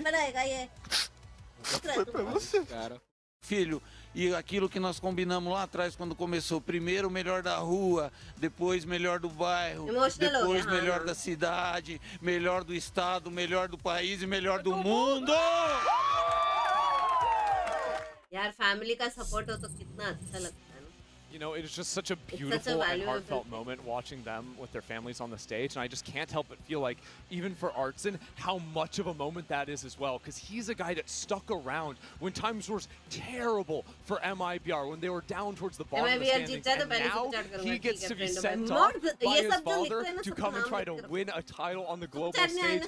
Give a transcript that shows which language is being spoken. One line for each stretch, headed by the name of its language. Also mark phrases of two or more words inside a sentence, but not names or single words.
Portuguese: Foi pra você. Cara. Filho, e aquilo que nós combinamos lá atrás quando começou, primeiro o melhor da rua, depois melhor do bairro, depois melhor da cidade, melhor do estado, melhor do país e melhor do mundo!
Hindi: यार फैमिली का सपोर्ट हो तो कितना अच्छा लगता है ना.
English: You know, it is just such a beautiful and heartfelt moment watching them with their families on the stage, and I just can't help but feel like, even for Artzine, how much of a moment that is as well, because he's a guy that stuck around when times were terrible for MIBR, when they were down towards the bottom of the standings, and now he gets to be sent off by his father to come and try to win a title on the global stage.